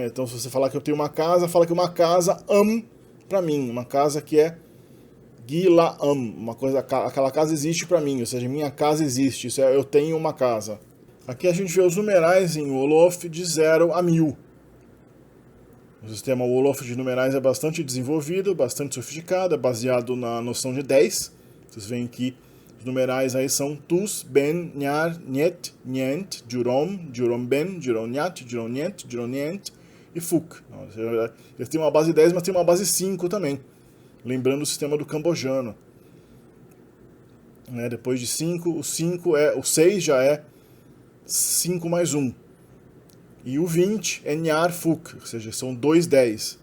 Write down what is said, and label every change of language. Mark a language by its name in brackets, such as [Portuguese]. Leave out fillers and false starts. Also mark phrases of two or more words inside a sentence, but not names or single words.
[Portuguese] Então, se você falar que eu tenho uma casa, fala que uma casa para mim, uma casa que é gila uma coisa, aquela casa existe para mim, ou seja, minha casa existe, isso é, eu tenho uma casa. Aqui a gente vê os numerais em Wolof de 0 a 1000. O sistema Wolof de numerais é bastante desenvolvido, bastante sofisticado, é baseado na noção de 10. Vocês veem que os numerais aí são [Wolof] tus, ben, nyar, niet, nyent, jurom, jurom ben, jurom nyat, jurom nyent, jurom nyent [Portuguese] e fuk. Eles têm uma base 10, mas tem uma base 5 também. Lembrando o sistema do cambojano. Depois de 5, o 6 já é 5 mais 1. E o 20 é [Wolof] nyar fuk, [Portuguese] ou seja, são 2 10.